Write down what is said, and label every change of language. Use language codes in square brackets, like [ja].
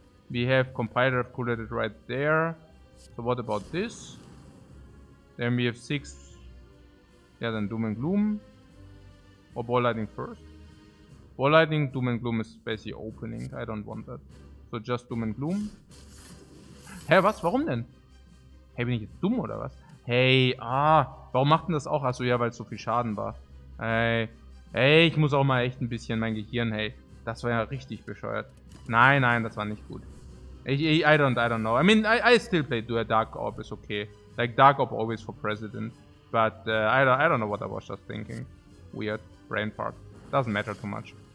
[en] We have compiler calculated right there. So what about this? Then we have 6. Yeah, then Doom and Gloom. Or Ball Lightning first. Ball Lightning, Doom and Gloom is basically opening. I don't want that. So just Doom and Gloom. [de] Hä, was? Warum denn? Hey, bin ich jetzt dumm oder was? Hey, warum macht denn das auch? Achso, ja, weil es so viel Schaden war. Hey, ich muss auch mal echt ein bisschen mein Gehirn, hey. Das war ja richtig bescheuert. Nein, das war nicht gut. [en] I don't know. I mean, I still play Dark Orb is okay. Like, Dark Orb always for President. But I don't know what I was just thinking. Weird. Brain fart. Doesn't matter too much.